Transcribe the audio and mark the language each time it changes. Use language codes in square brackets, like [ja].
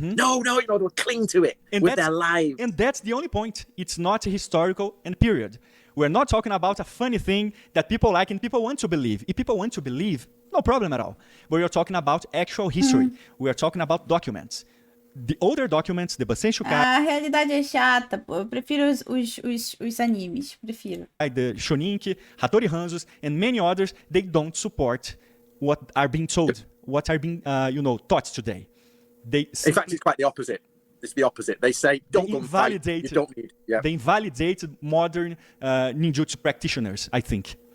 [en] No, they'll cling to it with their lives. And that's the only point. It's not historical and period. We're not talking about a funny thing that people like and people want to believe. If people want to believe, no problem at all. But we're talking about actual history. We are talking about documents. The older documents, the Basen-Shukai, [pt] A realidade é chata, pô. Eu prefiro os animes. Prefiro. [en] the Shoninki, Hattori Hanzos, and many others, they don't support what are being told, what are being, taught today. They In fact, it's quite the opposite. It's the opposite. They say, don't go and fight. You don't need. Yeah. They invalidate modern ninjutsu practitioners, I think.